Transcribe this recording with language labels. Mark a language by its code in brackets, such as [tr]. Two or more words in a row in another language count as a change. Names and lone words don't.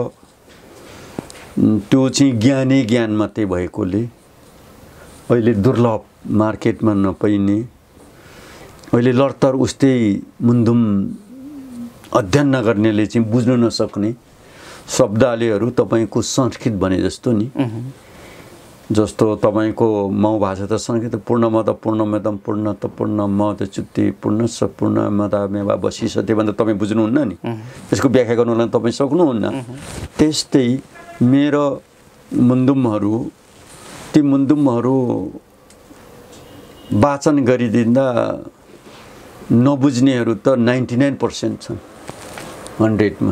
[ne] त्यो चाहिँ ज्ञानै ज्ञान मात्रै भएकोले अहिले दुर्लभ, मार्केटमा नपाइने, अहिले लडतर उस्तै मुन्दुम अध्ययन नगर्नेले चाहिँ बुझ्न नसक्ने शब्दावलीहरू तपाईँको संस्कृत भने जस्तो नि, जस्तो तपाईँको मौ भाषा त संस्कृत [sa] पूर्णमद पूर्णमिदं पूर्णत पूर्णमद च्युति पूर्णस्य पूर्णमादामयेव वशिष्यते [ne] भन्दा तपाईँ बुझ्नुहुन्न नि, त्यसको व्याख्या गर्नुलाई तपाईँ सक्नुहुन्न। त्यस्तै मेरो मुन्दुमहरू, ती मुन्दुमहरू वाचन गरिदिँदा नबुझ्नेहरू त 99% छन् 100 मा।